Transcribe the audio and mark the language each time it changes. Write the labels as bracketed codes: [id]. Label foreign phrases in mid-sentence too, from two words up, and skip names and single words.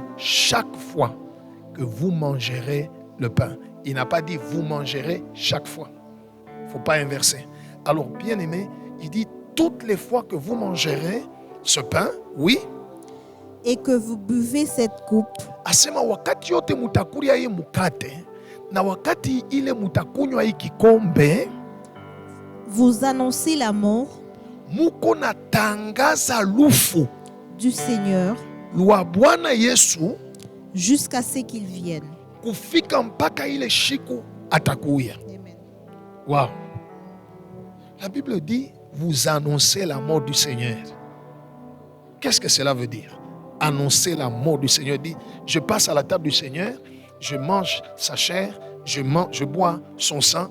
[fr] Chaque fois que vous mangerez le pain. Il n'a pas dit vous mangerez chaque fois. Il ne faut pas inverser. Alors bien aimé, il dit toutes les fois que vous mangerez ce pain, oui, et que vous buvez cette coupe, [sw] asema wakati yote mutakuria hii mukate na wakati ile mutakunywa hii kikombe, [fr] vous annoncez la mort [sw] muko natangaza lufu [fr] du Seigneur [sw] lwa Bwana Yesu [fr] jusqu'à ce qu'il vienne. [sw] Kufika mpaka ile shiku atakuya. [fr] Amen. Wow. La Bible dit vous annoncez la mort du Seigneur. Qu'est-ce que cela veut dire? Annoncer la mort du Seigneur. Dit, je passe à la table du Seigneur, je mange sa chair, je bois son sang.